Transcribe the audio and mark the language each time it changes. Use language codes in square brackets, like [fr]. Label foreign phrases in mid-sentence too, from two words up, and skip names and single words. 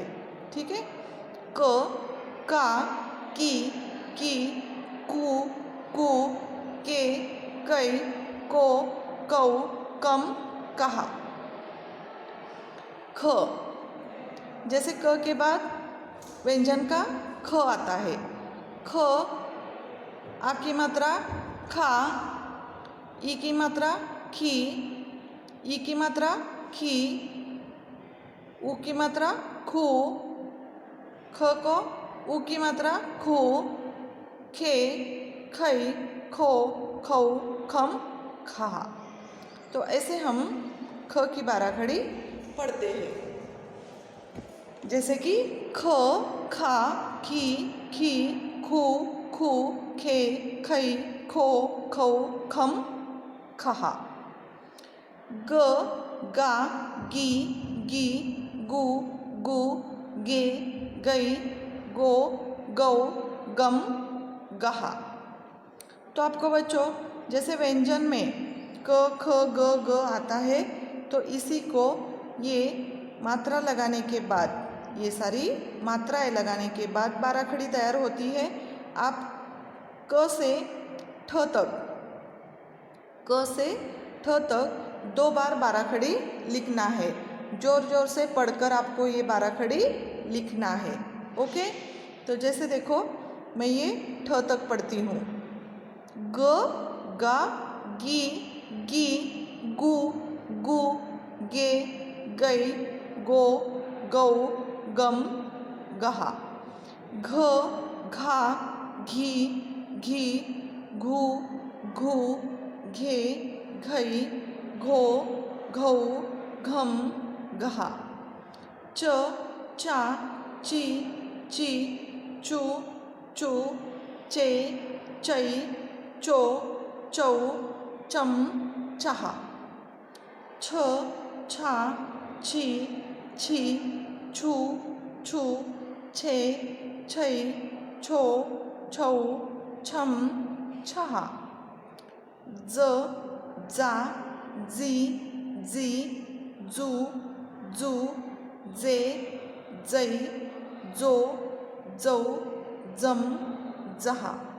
[hi] ठीक है, क, का, की, कू, के, कई, को, कौ, कम, कहा। ख, जैसे क के बाद व्यंजन का ख आता है। ख, आ की मात्रा खा, ई की मात्रा खी, ई की मात्रा खी, ऊ की मात्रा खू, ख को ऊ की मात्रा खू, खे, खई, खो, खौ, खम, खा। तो ऐसे हम ख की 12 खड़ी पढ़ते हैं। जैसे कि ख, खा, की, खी, खू, खू, खे, खई, खो, खौ, खम, खहा। ग, गा, गी, गू, गे, गई, गो, गौ, गम, गहा। तो आपको बच्चों जैसे व्यंजन में क, ख, ग आता है, तो इसी को ये मात्रा लगाने के बाद, ये सारी मात्राएं लगाने के बाद 12 खड़ी तैयार होती है। आप क से ठ तक 2 बार 12 खड़ी लिखना है। जोर जोर से पढ़कर आपको ये 12 खड़ी लिखना है। ओके, तो जैसे देखो मैं ये ठ तक पढ़ती हूँ। ग गा गी गी गु गु गे गई गो गौ गम गहा। घ घा घी घी घू घू घे घई घो घौ घम गहा। च चा ची ची चू चू चे चई चो चौ चम चहा। छ छा छी छी छू छू छे छै छो छौ छम छहा। ज जा जी जी जू जू जे जै जो जौ जम जहा।